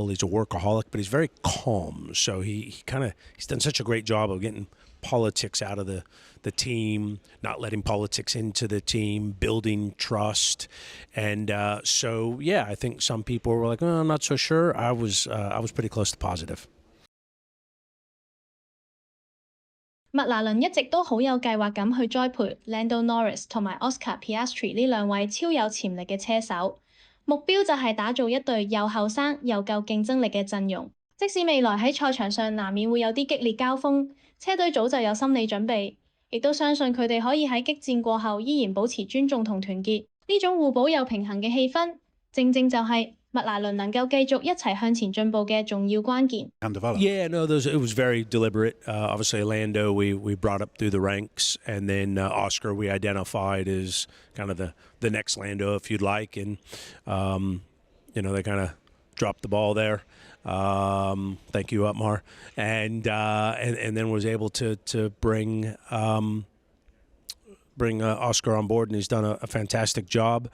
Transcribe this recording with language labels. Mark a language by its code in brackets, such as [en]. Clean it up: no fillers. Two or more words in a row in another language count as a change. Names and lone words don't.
[en] He's a workaholic, but he's very calm. So he's done such a great job of getting politics out of the team, not letting politics into the team, building trust. And so, yeah, I think some people were like, oh, I'm not so sure. I was pretty close to positive. [yue] 麥拿倫一直都好有計劃咁去栽培 Lando Norris 同埋 Piastri 呢兩位超有潛力嘅車手，目標就係打造一隊又後生又夠競爭力嘅陣容。即使未來喺賽場上難免會有啲激烈交鋒，車隊早就有心理準備，亦都相信佢哋可以喺激戰過後依然保持尊重同團結。呢種互補又平衡嘅氣氛，正正就係麥拿倫能夠繼續一齊向前進步嘅重要關鍵。 [en] Yeah, no, it was very deliberate. Obviously, Lando we brought up through the ranks, and then Oscar we identified as kind of the next Lando, if you'd like, and they kind of dropped the ball there. Thank you, Upmar, and then was able to bring Oscar on board, and he's done a fantastic job.